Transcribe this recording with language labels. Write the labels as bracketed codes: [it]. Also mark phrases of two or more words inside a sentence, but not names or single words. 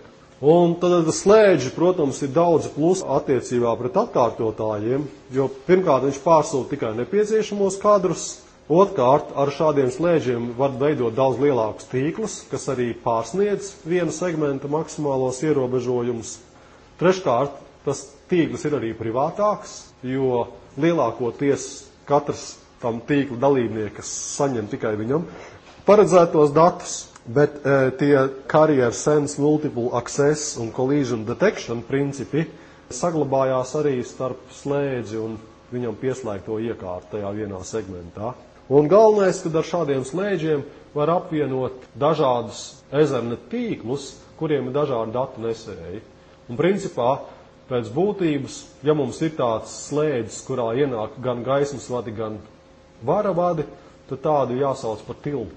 [lv] Un tad slēdži, protams, ir daudz plusu attiecībā pret atkārtotājiem, jo pirmkārt viņš pārsūta tikai nepieciešamos kadrus, otrkārt ar šādiem slēdžiem var veidot daudz lielākus tīklus, kas arī pārsniedz viena segmenta maksimālos ierobežojumus. Treškārt, tas tīkls ir arī privātāks, jo lielākoties katrs tam tīkla dalībnieks saņem tikai viņam paredzētos datus, bet tie [en] carrier sense, multiple access [lv] un [en] collision detection [lv] principi saglabājās arī starp slēdzi un viņam pieslēgto iekārtu tajā vienā segmentā. Un galvenais, kad ar šādiem slēdžiem var apvienot dažādus Ethernet tīklus, kuriem ir dažādi datu nesēji. Un principā pēc būtības, ja mums ir tāds slēdzis, kurā ienāk gan gaismas vadi, gan vara vadi, tad tādu jāsauc par tiltu.